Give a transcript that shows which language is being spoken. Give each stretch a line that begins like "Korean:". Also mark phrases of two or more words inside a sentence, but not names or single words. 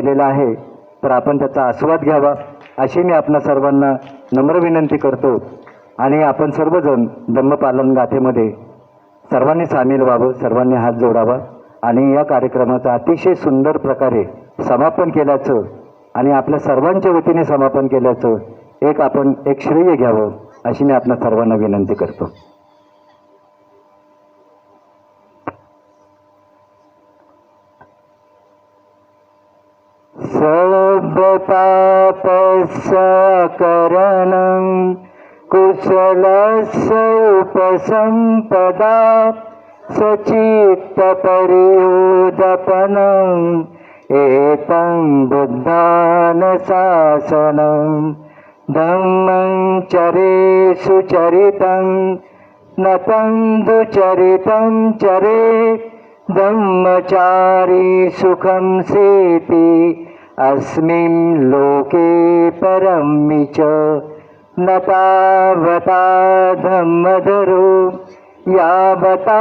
Marathi: तर आपण त्याचा आस्वाद घ्यावा अशी मी आपणा सर्वांना नम्र विनंती करतो आणि आपण सर्वजण धम्मपालन गाथेमध्ये सर्वांनी सामील व्हावं, सर्वांनी हात जोडावा आणि या कार्यक्रमाचं अतिशय सुंदर प्रकारे समापन केल्याचं आणि आपल्या सर्वांच्या वतीने समापन केल्याचं आपण एक श्रेय घ्यावं अशी मी आपणा सर्वांना विनंती करतो.
Pali: सर्वपापसकरणं कुशलस्य उपसंपदा सचित्तपरियोदपनम् एतं बुद्धानुशासनं धम्मं चरेषु चरितं नतं दुचरितं चरे धम्मचारी सुखं सेति अस्मिन् लोके परमि च न तावता धम्मधरो यावता